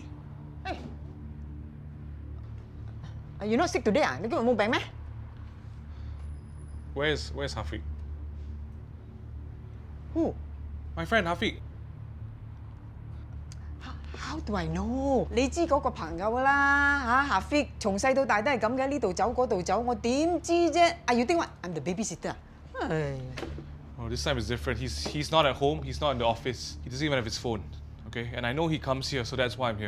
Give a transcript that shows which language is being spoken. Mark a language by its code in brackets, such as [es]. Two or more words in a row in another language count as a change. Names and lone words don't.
[en] Hey. You not sick today? [vi] Nó kêu mày mua bệnh meh? [en] Where's Hafiq? Who? My friend Hafiq. How do I know？ [yue] 你知嗰個朋友啦嚇，Hafiq從細到大都係咁嘅，呢度走嗰度走，我點知啫 ？ [en] You think what? I'm the babysitter [yue] 啊？唉。 [en] Oh, this time is different. He's not at home. He's not in the office. He doesn't even have his phone. Okay, and I know he comes here, so that's why I'm here.